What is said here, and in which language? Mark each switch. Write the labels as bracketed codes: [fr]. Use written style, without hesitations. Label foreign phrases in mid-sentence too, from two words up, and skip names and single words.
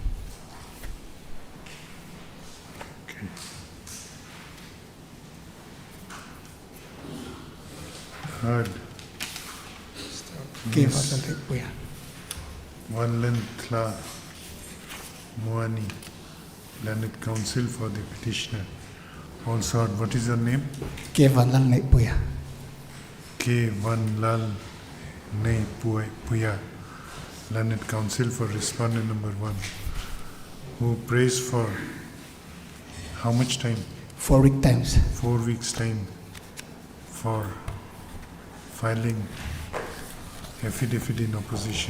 [en] Heard. Okay, Ms. Vasanthi, Valentla Moani, learned counsel for the petitioner. Also, heard. What is your name? K. Vanlal Puya. K. Vanlal Puya, learned counsel for respondent number 1, who prays for how much time? 4-week times. 4 weeks time for filing affidavit in opposition.